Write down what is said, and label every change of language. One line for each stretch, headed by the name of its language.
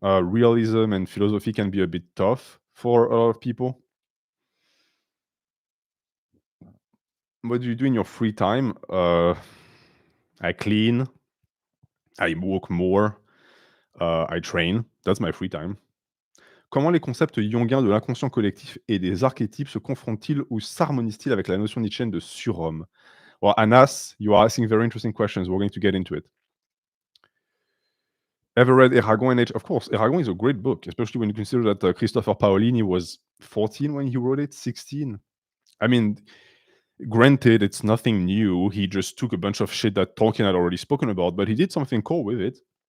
English: Realism and philosophy can be a bit tough for a lot of people. What do you do in your free time? I clean, I walk more, I train. That's my free time.
French: Comment les concepts jungiens de l'inconscient collectif et des archétypes se confrontent-ils ou s'harmonisent-ils avec la notion nietzschéenne de surhomme?
English: Well, Anas, you are asking very interesting questions. We're going to get into it. Ever read Eragon and Age? Of course, Eragon is a great book, especially when you consider that Christopher Paolini was 14 when he wrote it, 16. I mean, granted, it's nothing new. He just took a bunch of shit that Tolkien had already spoken about, but he did something cool with it.